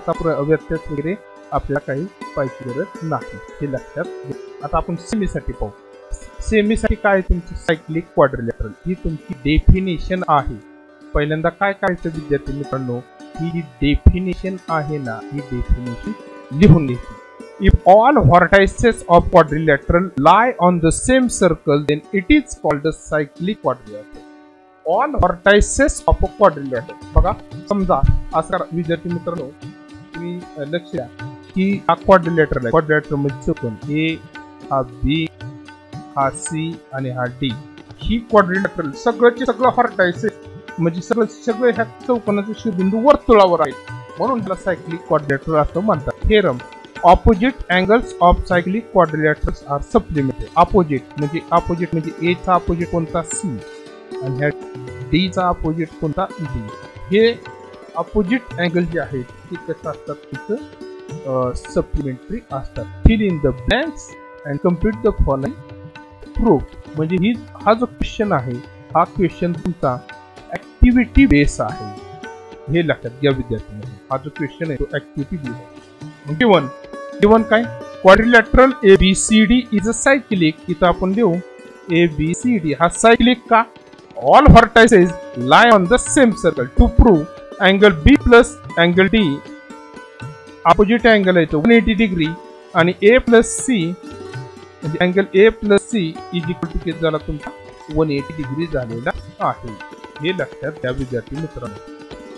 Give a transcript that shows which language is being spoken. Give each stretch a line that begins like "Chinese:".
Marathi: त्याचा व्यत्यास वगैरे आपल्याला काही पाहिजे गरज नाही हे लक्षात घ्या. आता आपण सेमीसाठी पाहू. सेमीसाठी काय तुमची सायक्लिक क्वाड्रिलॅटरल ही तुमची डेफिनेशन आहे. पहिल्यांदा काय करायचं विद्यार्थी मित्रांनो ही डेफिनेशन आहे ना ही डेफिनेशन लिहून घ्यायची.
English: If all vertices of quadrilateral lie on the same circle then it is called a cyclic quadrilateral.
Marathi: All vertices of a quadrilateral बघा समजा असं विद्यार्थी मित्रांनो तुम्ही लक्ष द्या की हा क्वाड्रिलॅटरल आहे. क्वाड्रिलॅटरल म्हणजे चौकोन A हा B हा C आणि हा D ही क्वाड्रिलॅटरल सगळंचे सगळं व्हर्टायसेस म्हणजे सगळे ह्या चौकोनाचे शिरोबिंदू वर्तुळावर आहेत. म्हणून त्याला सायक्लिक क्वाड्रिलॅटरल असं म्हणतात. Theorem opposite angles of cyclic quadrilaterals R सप्लिमेंटेड. Opposite म्हणजे A चा ऑपोजिट कोणता C आणि ह्या D चा ऑपोजिट कोणता D. हे ऑपोजिट अँगल जे आहेत ते कसं असतात तिथं सप्लिमेंटरी असतात.
English: Fill in the blanks and complete the following proof.
Marathi: म्हणजे हा जो क्वेश्चन आहे हा क्वेश्चन तुमचा ऍक्टिव्हिटी बेस आहे हे लक्षात घ्या विद्यार्थ्यांनो. हा जो क्वेश्चन आहे तो ऍक्टिव्हिटी बेस आहे. गिवन काय quadrilateral ABCD is a cyclic. इथं आपण लिहू ABCD हा सायक्लिक का all vertices lie on the same circle. To prove angle B plus angle D opposite angle आहे तो 180 डिग्री आणि A plus C म्हणजे angle A plus C is equal to किती झाला तुमचा 180 डिग्री झालेला आहे हे लक्षात घ्या विद्यार्थी मित्रांनो.